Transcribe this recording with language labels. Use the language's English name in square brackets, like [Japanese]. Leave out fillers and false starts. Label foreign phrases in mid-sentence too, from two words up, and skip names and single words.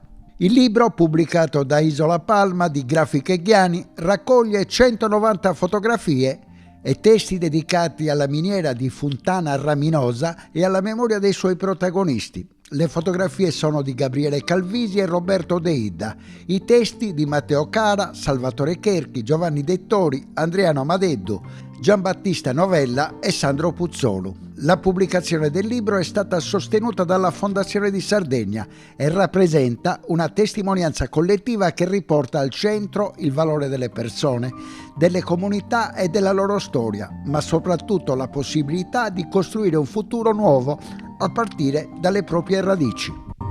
[Italian] Il libro, pubblicato da Isola Palma di Grafiche Ghiani, raccoglie 190 fotografie e testi dedicati alla miniera di Fontana Raminosa e alla memoria dei suoi protagonisti. Le fotografie sono di Gabriele Calvisi e Roberto De Ida, i testi di Matteo Cara, Salvatore Cherchi, Giovanni Dettori, Andriano Madeddu, Giambattista Novella e Sandro Puzzolu. La pubblicazione del libro è stata sostenuta dalla Fondazione di Sardegna e rappresenta una testimonianza collettiva che riporta al centro il valore delle persone, delle comunità e della loro storia, ma soprattutto la possibilità di costruire un futuro nuovo a partire dalle proprie radici.